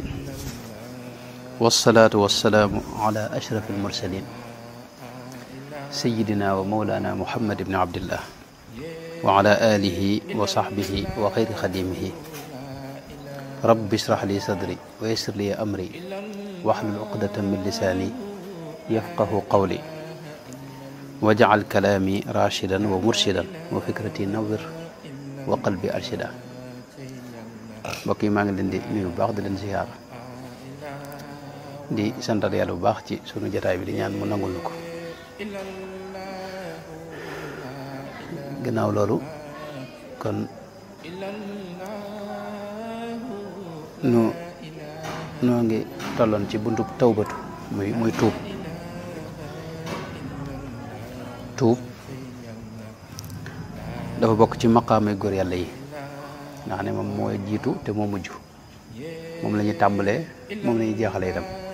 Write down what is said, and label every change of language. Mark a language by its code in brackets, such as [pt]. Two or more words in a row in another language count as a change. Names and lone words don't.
[ar] والصلاة والسلام على أشرف المرسلين سيدنا ومولانا محمد بن عبد الله وعلى آله وصحبه وخير خديمه. رب اشرح لي صدري ويسر لي أمري واحلل عقدة من لساني يفقه قولي وجعل كلامي راشدا ومرشدا وفكرتي نور وقلبي أرشدا. [wo] mbokk yi maa ngi leen di nuyu bu baax di leen ziyaar di santal yàlla bu baax ci sunu jotaay bi di ñaan mu nangul nu ko. gannaaw loolu kon noo ngi tolloon ci buntu tawbatu muy tuub dafa bokk ci maqaamay góor yàlla yi nga xam ne moom mooy jiitu te moo mujj, moom la ñuy tàmbalee moom la ñuy jeexalee itam.